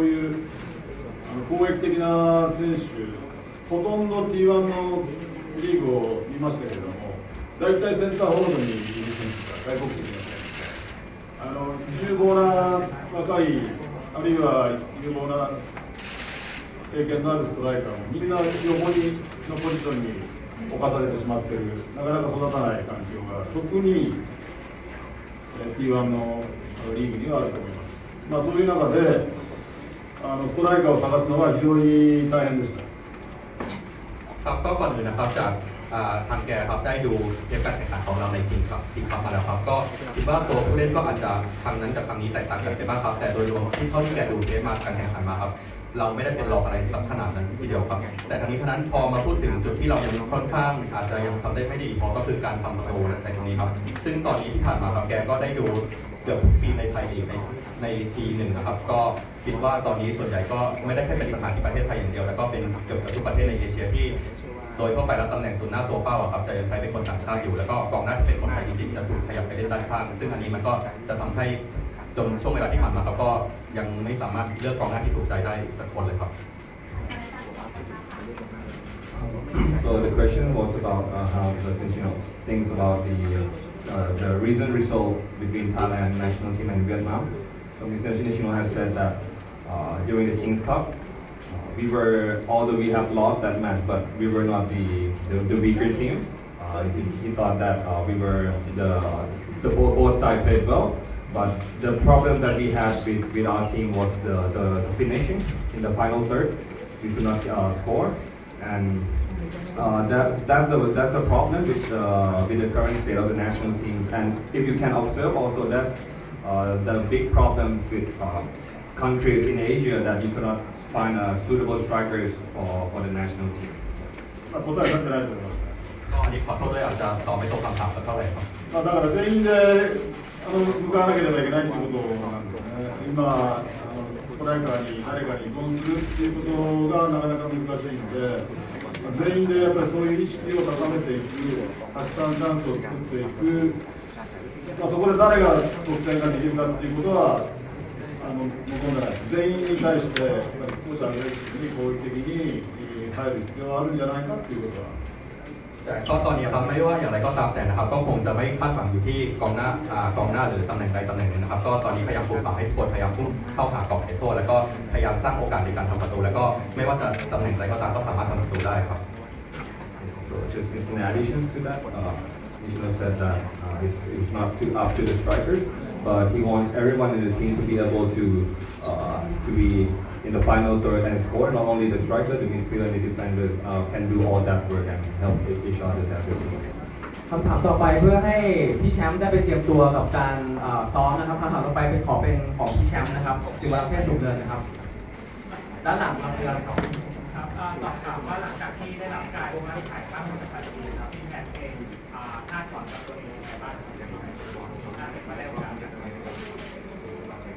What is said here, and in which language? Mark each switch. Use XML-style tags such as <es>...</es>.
<ja>そういう攻撃的な選手、ほとんど T1 のリーグを見ましたけれども、大体センターフォワードにいる選手が外国籍の選手で、有望な若いあるいは有望な経験のあるストライカーもみんな横にのポジションに置かされてしまっている、なかなか育たない環境が特に T1 のリーグにはあると思います。そういう中でストライカーを探すのは非常に大変でした。</ja> <th>ครับก็ก่อนอื่นนะครับจากทางแกครับได้ดูเกมการแข่งขันของเราในทีมครับมาแล้วครับก็คิดว่าตัวผู้เล่นก็อาจจะครั้งนั้นกับครั้งนี้แตกต่างกันไปบ้างครับแต่โดยรวมที่เท่าที่แกดูเกมมาการแข่งขันมาครับเราไม่ได้เป็นรองอะไรสักขนาดนั้นทีเดียวครับแต่ทั้งนี้ทั้งนั้นพอมาพูดถึงจุดที่เรายังค่อนข้างอาจจะยังทำได้ไม่ดีพอก็คือการทำประตูในตรงนี้ครับซึ่งตอนนี้ที่ผ่านมาครับแกก็ได้ดู เกือบทุกปีในไทยลีกในทีหนึ่งนะครับก็คิดว่าตอนนี้ส่วนใหญ่ก็ไม่ได้แค่เป็นปัญหาที่ประเทศไทยอย่างเดียวแล้วก็เป็นเกือบทุกประเทศในเอเชียที่ โดยทั่วไปแล้วตำแหน่งศูนย์หน้าตัวเป้าครับจะใช้เป็นคนต่างชาติอยู่แล้วก็กองหน้าที่เป็นคนไทยจริงๆจะถูกขยับไปเล่นด้านข้างซึ่งอันนี้มันก็จะทำให้จนช่วงเวลาที่ผ่านมาครับก็ยังไม่สามารถเลือกกองหน้าที่ถูกใจได้สักคนเลยครับ</th> <en>So the question was about how since things about the recent result between Thailand national team and Vietnam. So Mr. Nishino has said that during the Kings Cup. We were, although we have lost that match, but we were not the weaker team. He thought that we were the both sides played well, but the problem that we had with our team was the finishing in the final third. We could not score, and that's the problem with the current state of the national teams. And if you can observe, also that's the big problems with countries in Asia that you cannot find suitable strikers for the national team.</en> <ja>答えになってないと思います。</ja> <th>ก็อันนี้ขอโทษด้วยอาจจะตอบไม่ตรงคำถามสักเท่าไหร่ครับ</th> <ja>だから全員で向かわなければいけないということなんですね。今ストライカーに誰かに依存するっていうことがなかなか難しいので、全員でやっぱりそういう意識を高めていく、たくさんチャンスを作っていく、そこで誰が得点ができるかっていうことは望んでないです。全員に対してやっぱり少しアグレッシブに攻撃的に入る必要はあるんじゃないかっていうことは。</ja> <th>แต่ก็ตอนนี้ครับไม่ว่าอย่างไรก็ตามแต่นะครับก็คงจะไม่คาดหวังอยู่ที่กองหน้าหรือตำแหน่งใดตำแหน่งหนึ่งนะครับก็ตอนนี้พยายามปลูกฝังให้ทุกคนพยายามพุ่งเข้าหากรอบเขตโทษแล้วก็พยายามสร้างโอกาสในการทำประตูแล้วก็ไม่ว่าจะตำแหน่งใดก็ตามก็สามารถทำประตูได้ครับ</th> <en>So just in addition to that, Nishino said that it's not too up to the strikers, but he wants everyone in the team to be able to be in the final third and score. Not only the striker, the midfielder and the defenders can do all that work and help each other as a team.</en> <th>คำถามต่อไปเพื่อให้พี่แชมป์ได้ไปเตรียมตัวกับการซ้อมนะครับคำถามต่อไปเป็นของพี่แชมป์นะครับจิวรักษ์เทพสุขเนินนะครับด้านหลังครับด้านหลังครับ สอบถามว่าหลังจากที่ได้รับการวินิจฉัยว่ามีปัญหาครับพี่แมทเองคาดหวังกับตัวเองในบ้านของตัวเองน่าเป็นมาได้โอกาสจากตัวเอง</th>